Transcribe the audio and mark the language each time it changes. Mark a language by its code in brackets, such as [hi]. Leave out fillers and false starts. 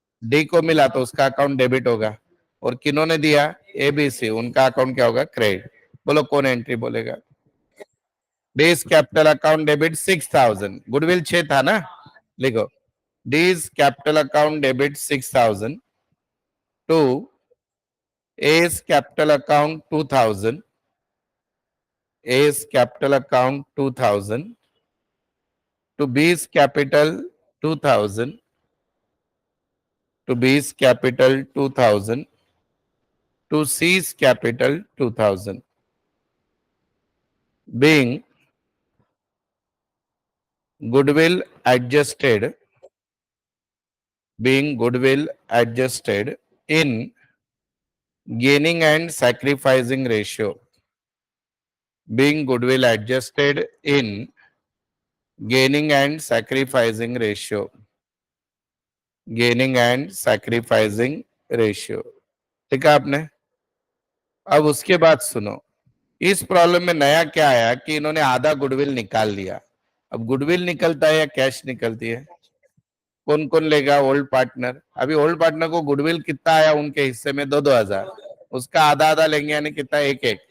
[hi] D को मिला तो उसका अकाउंट डेबिट होगा। और किन्होंने दिया? एबीसी, उनका अकाउंट क्या होगा? क्रेडिट। बोलो कौन एंट्री बोलेगा? [en] D's capital account debit 6,000, goodwill 6 [hi] था ना? [en] लिखो, D's capital account debit 6,000 to A's capital account 2000, A's capital account 2000 to B's capital 2000, to B's capital 2000 to C's capital 2000, being goodwill adjusted, being goodwill adjusted in gaining and sacrificing ratio, being goodwill adjusted in gaining and sacrificing ratio, gaining and sacrificing ratio। [hi] ठीक है आपने। अब उसके बाद सुनो, इस problem में नया क्या आया कि इन्होंने आधा गुडविल निकाल लिया। अब गुडविल निकलता है या कैश निकलती है? कौन कौन लेगा? Old partner. अभी ओल्ड पार्टनर को गुडविल कितना आया उनके हिस्से में? 2,000, उसका आधा आधा लेंगे, यानी कितना? एक एक।